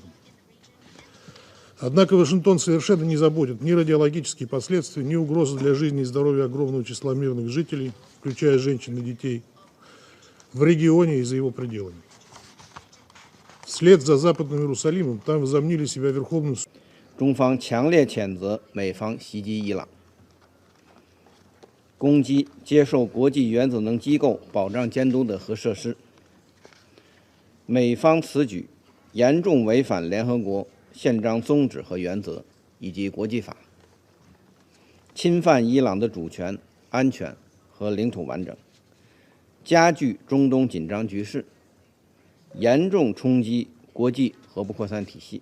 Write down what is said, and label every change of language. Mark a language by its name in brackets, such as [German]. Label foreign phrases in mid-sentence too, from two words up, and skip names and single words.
[Russian] Однако Вашингтон совершенно не заботит ни радиологические последствия, ни угрозы для жизни и здоровья огромного числа мирных жителей, включая женщин и детей, в регионе и за его пределами. Вслед за Западным Иерусалимом там возомнили себя верховным. [Chinese] 中方强烈谴责美方袭击伊朗，攻击接受国际原子能机构保障监督的核设施。美方此举严重违反联合国宪章宗旨和原则以及国际法，侵犯伊朗的主权、安全和领土完整，加剧中东紧张局势，严重冲击国际核不扩散体系。